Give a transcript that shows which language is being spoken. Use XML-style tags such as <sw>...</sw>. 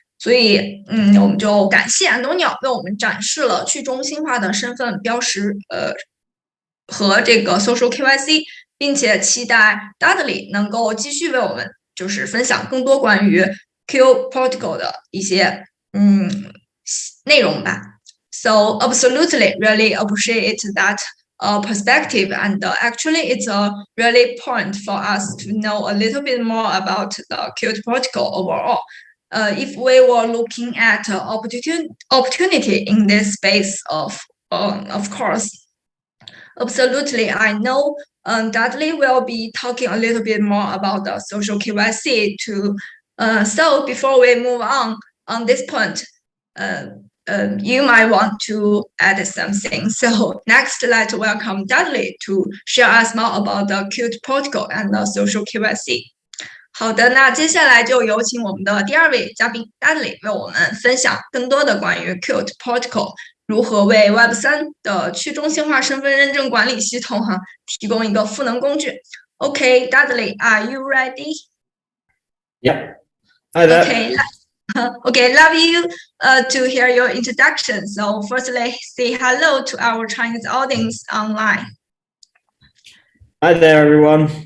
<zh>所以，我们就感谢安东尼奥为我们展示了去中心化的身份标识，和这个 Socialkyc，并且期待 Dudley 能够继续为我们就是分享更多关于 KILT Protocol 的一些内容吧。</zh> <en>So absolutely, really appreciate that perspective, and actually, it's a really point for us to know a little bit more about the KILT protocol overall. If we were looking at opportunity in this space of course, absolutely, I know Dudley will be talking a little bit more about the social KYC too. So before we move on this point, you might want to add something. So next, let's welcome Dudley to share us more about the KILT protocol and the social KYC.</en> <zh>好的，那接下来就有请我们的第二位嘉宾 Dudley 为我们分享更多的关于 KILT Protocol 如何为 Web3的去中心化身份认证管理系统提供一个赋能工具。</zh> <en>Okay, Dudley, are you ready? Yeah. Hi there. Okay, love you to hear your introduction. So firstly, say hello to our Chinese audience online. Hi there, everyone.</en>